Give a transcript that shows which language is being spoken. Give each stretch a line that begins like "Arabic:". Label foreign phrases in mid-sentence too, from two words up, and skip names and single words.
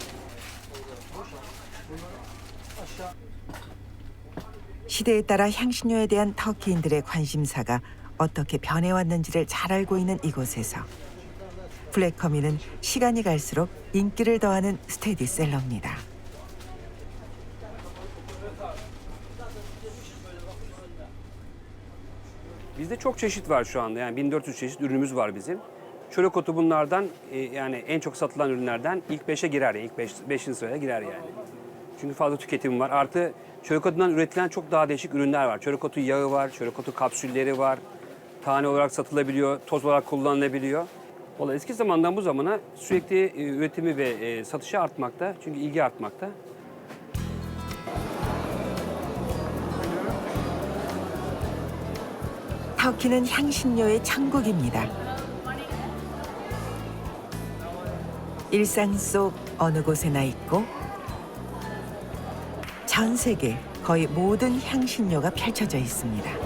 Korean: 시대에 따라 향신료에 대한 터키인들의 관심사가 어떻게 변해왔는지를 잘 알고 있는 이곳에서 블랙커민은 시간이 갈수록 인기를 더하는 스테디셀러입니다.
Turkish: Bizde çok çeşit var şu anda. Yani 1400 çeşit ürünümüz var bizim. Çörek otu bunlardan yani en çok satılan ürünlerden ilk 5'e girer. İlk 5. sıraya girer yani. Çünkü fazla tüketim var. Artı çörek otundan üretilen çok daha değişik ürünler var. Çörek otu yağı var, çörek otu kapsülleri var. Tane olarak satılabiliyor, toz olarak kullanılabiliyor. Vallahi eski zamandan bu zamana sürekli üretimi ve satışı artmakta. Çünkü ilgi artmakta.
Korean: 터키는 향신료의 천국입니다. 일상 속 어느 곳에나 있고 전 세계 거의 모든 향신료가 펼쳐져 있습니다.